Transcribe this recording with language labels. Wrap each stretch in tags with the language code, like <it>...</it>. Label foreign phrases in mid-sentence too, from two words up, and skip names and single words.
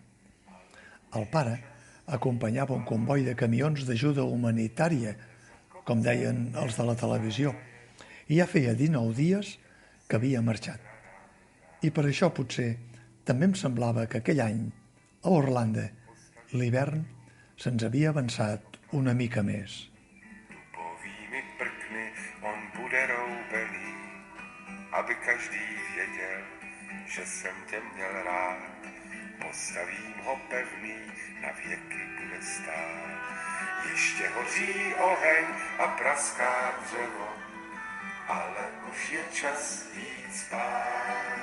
<ca>El pare acompanyava un comboi de camions d'ajuda humanitària, com deien els de la televisió, i ja feia 19 dies que havia marxat. I per això potser també em semblava que aquell any, a Orlando, l'hivern se'ns havia avançat una mica més.</ca> <cs>Dubovými prkny on bude roubený, aby každý věděl, že jsem tě měl rád. Postavím ho pevný, na věky bude stát. Ještě hoří oheň a praská dřevo, ale už je čas jít spát.</cs>